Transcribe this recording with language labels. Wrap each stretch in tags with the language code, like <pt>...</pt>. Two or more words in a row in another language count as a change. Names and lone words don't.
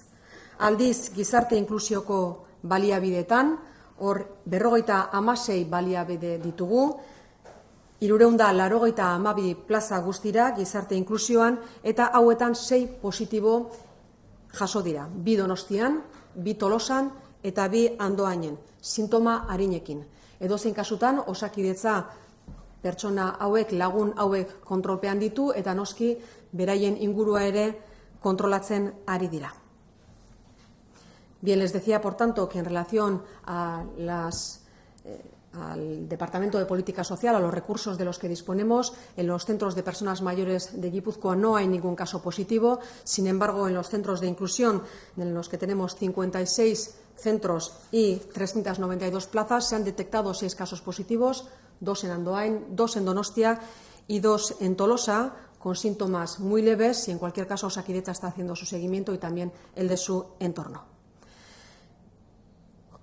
<eu>Aldiz, gizarte inklusioko baliabideetan, hor 56 baliabide ditugu, 382 plaza guztira gizarte inklusioan, eta hauetan 6 positibo jaso dira. 2 Donostian, 2 Tolosan eta 2 Andoainen, sintoma arinekin. Edozein kasutan, Osakidetza pertsona hauek, lagun hauek kontrolpean ditu eta noski beraien ingurua ere kontrolatzen ari dira.</eu> <es>Bien, les decía, por tanto, que en relación a al Departamento de Política Social, a los recursos de los que disponemos, en los centros de personas mayores de Guipúzcoa no hay ningún caso positivo. Sin embargo, en los centros de inclusión, en los que tenemos 56 centros y 392 plazas, se han detectado 6 casos positivos, 2 en Andoain, 2 en Donostia y 2 en Tolosa, con síntomas muy leves, y en cualquier caso Osakidetza está haciendo su seguimiento y también el de su entorno.</es>